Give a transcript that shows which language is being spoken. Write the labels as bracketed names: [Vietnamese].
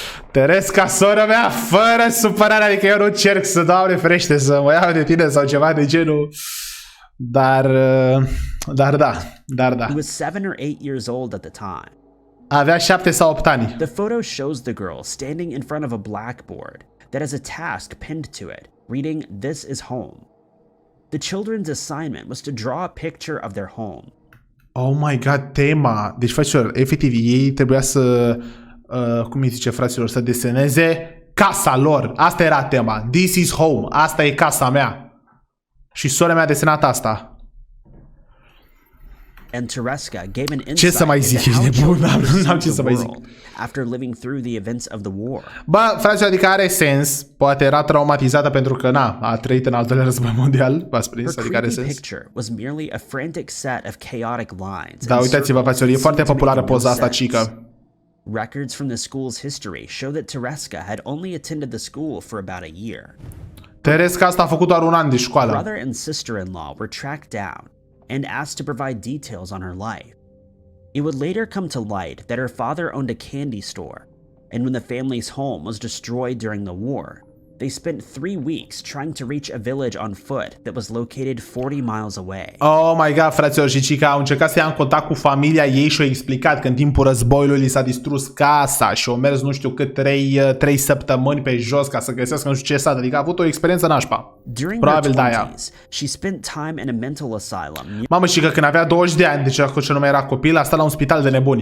[Romanian] Teresca, sora mea, fără supărare, adică eu nu încerc să, Doamne ferește, să mă iau de tine sau ceva de genul, dar da. [English] He was 7 or 8 years old at the time. [Romanian] Avea 7 sau 8 ani. [English] The photo shows the girl standing in front of a blackboard that has a task pinned to it, reading, "This is home." The children's assignment was to draw a picture of their home. Oh my god, [Romanian] tema. Deci, fraților, efectiv, ei trebuia să cum îi zice, fraților, să deseneze casa lor. Asta era tema. [English] This is home. [Romanian] Asta e casa mea. Și sora mea a desenat asta. [English] And Tereska gave an [Romanian] Ce să mai zic, ești nebun? N-am ce să mai zic. [English] After living through the events of the war. [Romanian] Bă, fraților, adică are sens. Poate era traumatizată pentru că, a trăit în al doilea război mondial. V-ați prins? Adică are sens. [English] Picture was merely a frantic set of chaotic lines. [Romanian] Da, uitați-vă, fraților, e foarte populară poza asta, cică. [English] Records from the school's history show that Tereska had only attended the school for about a year. [Romanian] Tereska asta a făcut doar un an de școală. [English] Brother and sister-in-law were tracked down and asked to provide details on her life. It would later come to light that her father owned a candy store, and when the family's home was destroyed during the war, they spent 3 weeks trying to reach a village on foot that was located 40 miles away. Oh my god, [Romanian] fraților, și cica au încercat să ia în contact cu familia ei și au explicat că în timpul războiului li s-a distrus casa și au mers nu știu cât 3 săptămâni pe jos ca să găsească nu știu ce sat, adică a avut o experiență nașpa. Probabil de aia. [English] She spent time in a mental asylum. [Romanian] Mamă, și că când avea 20 de ani, deci acolo ce nu mai era copil, a stat la un spital de nebuni.